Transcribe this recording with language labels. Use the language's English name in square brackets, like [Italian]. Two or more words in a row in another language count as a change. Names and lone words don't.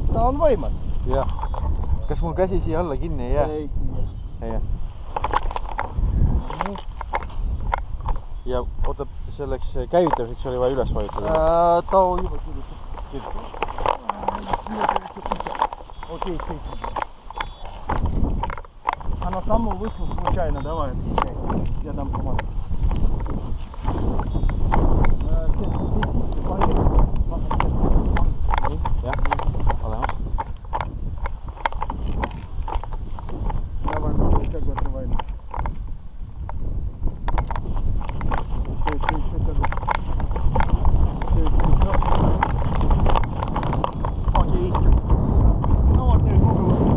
[Estonian] on võimas. Jah. Kas mul käsi siia alla kinni ei jää? Ei jää. Ja oota, selleks käivitamiseks oli vaja üles vajutada? Tao juba kirjutab. [Russian] Окей, Она сама вышла случайно, давай. Я дам команду. [Estonian] Ja, ole hea. [Russian] Давай, как бы открывай. Ты еще как бы. Окей. Ну вот, я могу.